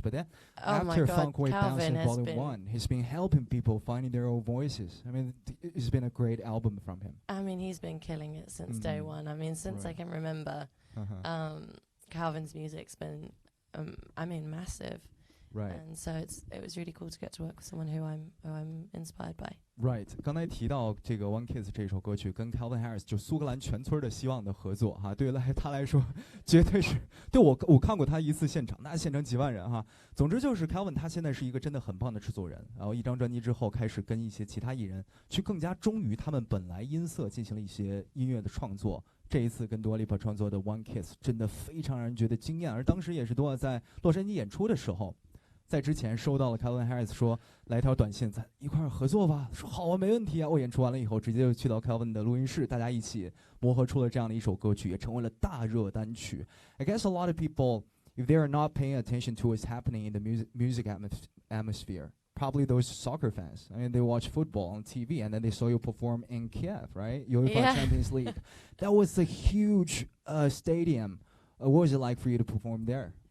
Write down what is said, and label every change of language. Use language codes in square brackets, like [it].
[en] But then, after Funk Wave Bouncing Volume 1, he's been helping people finding their own voices. I mean, it's been a great album from him. I mean, he's been killing it since day one. I mean, since I can remember, Calvin's music's been, I mean, massive. Right. And so it was really cool to get to work with someone who I'm inspired by. Right. [zh] 刚才提到这个 One Kiss 这首歌曲跟 Calvin Harris 就苏格兰全村的希望的合作哈，对他来说绝对是对我看过他一次现场，那现场几万人哈。总之就是 Calvin 他现在是一个真的很棒的制作人，然后一张专辑之后开始跟一些其他艺人去更加忠于他们本来音色进行了一些音乐的创作。这一次跟 Dua Lipa 创作的 One Kiss 真的非常让人觉得惊艳，而当时也是 Dua 在洛杉矶演出的时候。在之前收到了 Calvin Harris 说来条短信，咱一块儿合作吧。说好啊，没问题啊。我演出完了以后，直接就去到 Calvin 的录音室，大家一起磨合出了这样的一首歌曲，也成为了大热单曲。 [en] I guess a lot of people, if they are not paying attention to what's happening in the music atmosphere, probably those soccer fans. I mean, they watch football on TV, and then they saw you perform in Kiev, right? UEFA Champions League. That was a huge stadium. What was it like for you to perform there?